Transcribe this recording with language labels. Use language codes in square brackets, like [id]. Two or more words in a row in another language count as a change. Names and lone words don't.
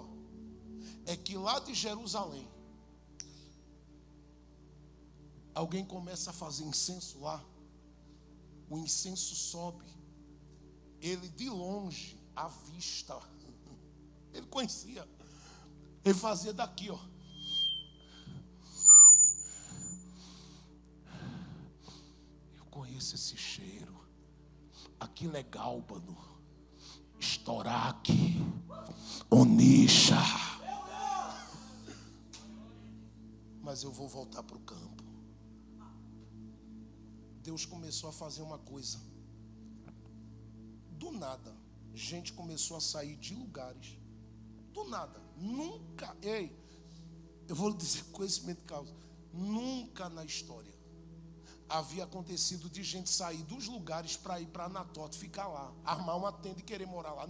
[pt] É que lá de Jerusalém, alguém começa a fazer incenso lá, o incenso sobe, ele de longe, à vista, ele conhecia. Ele fazia daqui, ó. Eu conheço esse cheiro. Aquilo é gálbano, estoraque, onixa. Mas eu vou voltar para o campo. Deus começou a fazer uma coisa. Do nada, gente começou a sair de lugares. Do nada. Nunca, eu vou lhe dizer conhecimento de causa, nunca na história havia acontecido de gente sair dos lugares para ir para Anatote, ficar lá, armar uma tenda e querer morar lá.